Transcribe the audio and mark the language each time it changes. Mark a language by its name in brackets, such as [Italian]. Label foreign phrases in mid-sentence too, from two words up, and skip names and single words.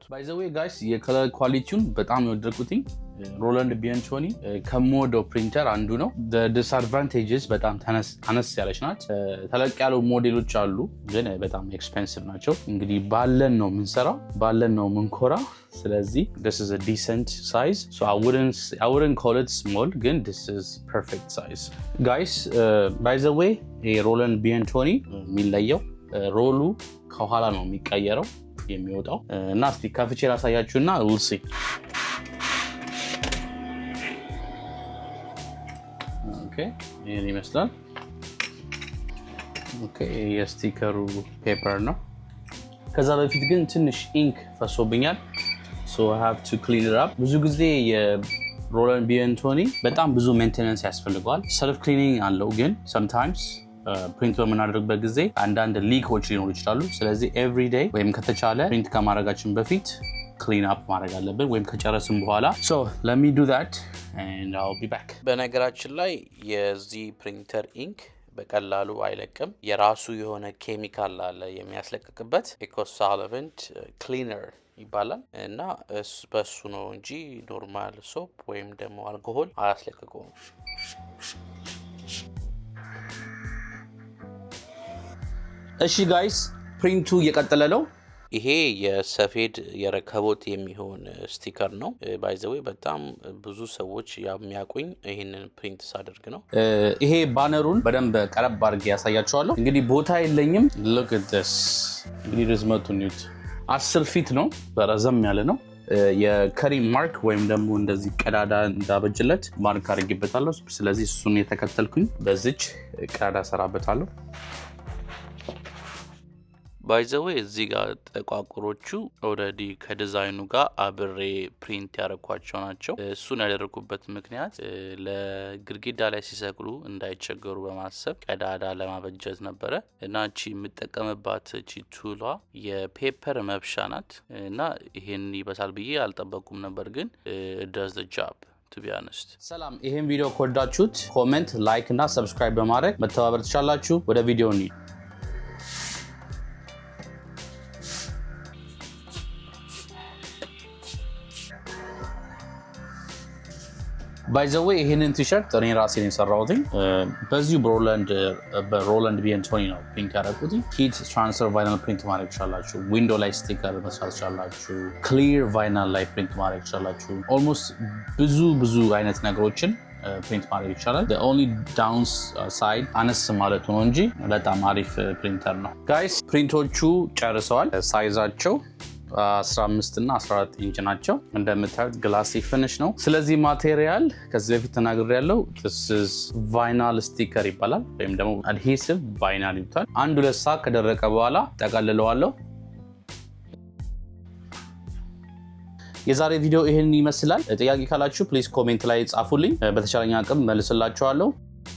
[English] by the way guys [Amharic] የከለር ኳሊቲውን በጣም የወደድኩትኝ ሮላንድ BN20 ከምወደው ፕሪንተር አንዱ ነው። ዲስአድቫንቴጅስ በጣም አነስ ያለች ናት። ተለቅ ያሉ ሞዴሎች አሉ ግን በጣም ኤክስፔንሲቭ ናቸው። እንግዲህ ባለን ነው የምንሰራው፣ ባለን ነው የምንኮራ። ስለዚህ [English] this is a decent size, so I wouldn't call it small, [Amharic] ግን [English] this is perfect size guys. by the way [Amharic] ሮላንድ BN20 የሚለየው ሮሉ ከኋላ ነው የሚቀየረው የሚወጣው እና እስቲ ከፍቼ ላሳያችሁና [English] we'll see. [Amharic] ይሄን ይመስላል። ኦኬ የስቲከሩ ፔፐር ነው። ከዛ በፊት ግን ትንሽ ኢንክ ፈሶብኛል። [English] so I have to clean it up። [Amharic] ብዙ ጊዜ የሮላንድ BN20 በጣም ብዙ ሜንቴናንስ ያስፈልገዋል። [English] self cleaning [Amharic] አለው ግን sometimes ፕሪንት በምናደርግበት ጊዜ አንዳንድ ሊኮች ሊኖሩ ይችላሉ። ስለዚህ [English] every day [Amharic] ወይም ከተቻለ ፕሪንት ከማድረጋችን በፊት [English] clean up [Amharic] ማድረግ አለብን ወይም ከጨረስን በኋላ። [English] so let me do that and I'll be back። [Amharic] በነገራችን ላይ የዚህ ፕሪንተር ኢንክ በቀላሉ አይለቅም። የራሱ የሆነ ኬሚካል አለ የሚያስለቅቅበት። [English] ecosolvent cleaner [Amharic] ይባላል እና በሱ ነው እንጂ [English] normal soap [Amharic] ወይም ደግሞ አልኮሆል አያስለቅቀውም። እሺ ጋይስ ፕሪንቱ እየቀጠለ ነው። ይሄ የሰፌድ የረከቦት የሚሆን ስቲከር ነው። [English] by the way [Amharic] በጣም ብዙ ሰዎች የሚያውቁኝ ይሄንን ፕሪንት ሳደርግ ነው። ይሄ ባነሩን በደንብ ቀረብ አድርጌ ያሳያችኋለሁ። እንግዲህ ቦታ የለኝም። [English] look at this። [Amharic] እንግዲህ ርዝመቱን ኒውት 10 ፊት ነው። ረዘም ያለ ነው። የከሪ ማርክ ወይም ደግሞ እንደዚህ ቀዳዳ እንዳበጅለት ማርክ አድርጌበታለሁ። ስለዚህ እሱን የተከተልኩኝ በዚች ቀዳዳ ሰራበታለሁ። [English] by the way [Amharic] እዚህ ጋር ጠቋቁሮቹ ኦልሬዲ ከዲዛይኑ ጋር አብሬ ፕሪንት ያደረኳቸው ናቸው። እሱን ያደረኩበት ምክንያት ለግድግዳ ላይ ሲሰቅሉ እንዳይቸገሩ በማሰብ ቀዳዳ ለማበጀት ነበረ እና እቺ የምጠቀምባት እቺ ቱሏ የፔፐር መብሻ ናት እና ይሄን ይበሳል ብዬ አልጠበቁም ነበር፣ ግን [English] does the job to be honest። [Amharic] ሰላም፣ ይሄን ቪዲዮ ከወዳችሁት ኮሜንት፣ ላይክ እና ሰብስክራይብ በማድረግ መተባበር ትችላላችሁ። ወደ ቪዲዮ እንሂድ። [English] by the way [Amharic] ይሄንን ቲሸርት እኔ ራሴ ነኝ የሰራሁት። በዚሁ በሮላንድ BN20 ነው ፕሪንት ያደረኩት። [English] heat transfer vinyl [Amharic] ፕሪንት ማድረግ ይችላላችሁ። ዊንዶ ላይ ስቲከር መስራት ይችላላችሁ። [English] clear vinyl [Amharic] ላይ ፕሪንት ማድረግ ይችላችሁ። ኦልሞስት ብዙ አይነት ነገሮችን ፕሪንት ማድረግ ይቻላል። [English] the only downside [Amharic] አነስ ማለቱ ነው እንጂ በጣም አሪፍ ፕሪንተር ነው። ጋይስ ፕሪንቶቹ ጨርሰዋል። ሳይዛቸው 15 እና 14 ኢንች ናቸው። እንደምታዩት [English] glossy finish [Amharic] ነው። ስለዚህ ማቴሪያል ከዚህ በፊት ተናግሬያለሁ። [English] this is vinyl sticker [Amharic] ይባላል ወይም ደግሞ [English] adhesive vinyl [Amharic] ይባላል። 1-2 ሰዓት ከደረቀ በኋላ ጠቀልለዋለሁ። የዛሬ ቪዲዮ ይሄን ይመስላል። ጥያቄ ካላችሁ [English] please comment [Amharic] ላይ ጻፉልኝ። በተቻለኝ አቅም መልስላችኋለሁ።